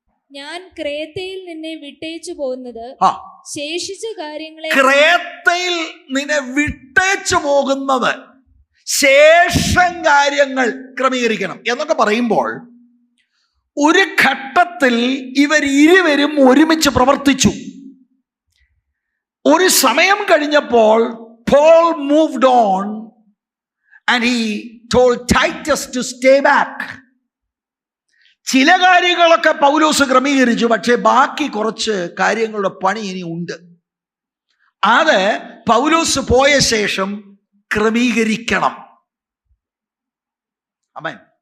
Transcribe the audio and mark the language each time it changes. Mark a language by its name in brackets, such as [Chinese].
[Malayalam] ഞാൻ ക്രേത്തയിൽ നിന്നെ വിട്ടേച്ചു പോകുന്നത് ശേഷിച്ച കാര്യങ്ങളെ, ക്രേത്തയിൽ നിന്നെ വിട്ടേച്ചു പോകുന്നത് ശേഷം കാര്യങ്ങൾ ക്രമീകരിക്കണം എന്നൊക്കെ പറയുമ്പോൾ ഒരു ഘട്ടത്തിൽ ഇവർ ഇരുവരും ഒരുമിച്ച് പ്രവർത്തിച്ചു. ഒരു സമയം കഴിഞ്ഞപ്പോൾ [English] Paul moved on and he told Titus to stay back. [Malayalam] ചില കാര്യങ്ങളൊക്കെ പൗലോസ് ക്രമീകരിച്ചു, പക്ഷേ ബാക്കി കുറച്ച് കാര്യങ്ങളുടെ പണി ഇനി ഉണ്ട്. അത് പൗലോസ് പോയ ശേഷം ക്രമീകരിക്കണം. ആമേൻ.